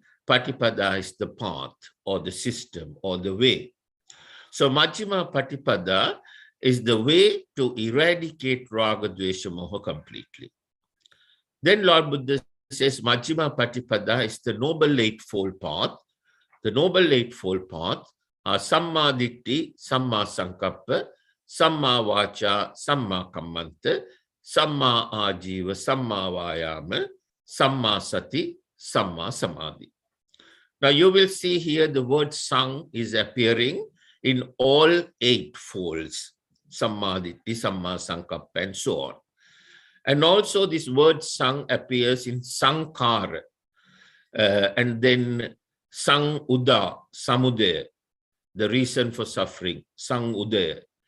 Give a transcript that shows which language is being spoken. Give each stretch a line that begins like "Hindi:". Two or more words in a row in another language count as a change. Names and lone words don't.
English: Patipada is the path or the system or the way. So
Pali: Majjhima Patipada
English: is the way to eradicate
Pali: Raga, Dvesha, Moha
English: completely. Then Lord Buddha says
Pali: Majjhima Patipada
English: is the Noble Eightfold Path. The Noble Eightfold Path are
Pali: Samma Ditti, Samma Sankappa, Samma Vacha, Samma Kammanta, Samma Ajiva, Samma Vayama, Samma Sati, Samma Samadhi. Now you will see here the word Sang is appearing in all 8 folds. Samma Ditti, Samma Sankappa,
English: and so on. And also this word Sang appears in Sankara, and then
Pali: Sang Uda, Samudaya,
English: the reason for suffering,
Pali: Sang Udaya.